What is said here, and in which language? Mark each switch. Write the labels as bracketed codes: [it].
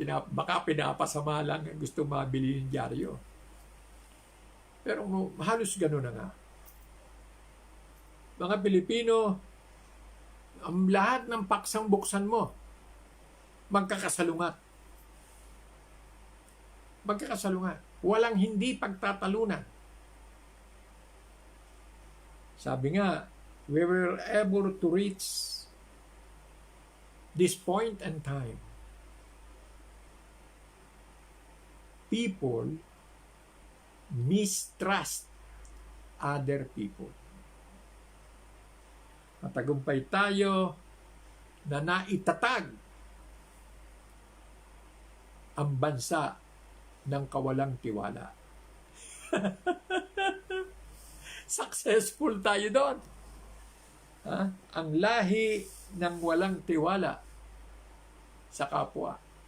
[tl] Baka pinapasama lang gusto mabili yung dyaryo. Pero halos gano'n na nga. Mga Pilipino, ang lahat ng paksang buksan mo, magkakasalungat. Magkakasalungat. Walang hindi pagtatalunan. Sabi nga, [en] we were able to reach this point in time. People mistrust other people. [tl] Matagumpay tayo na naitatag ang bansa ng kawalang tiwala. Successful tayo doon. Ang lahi ng walang tiwala sa kapwa.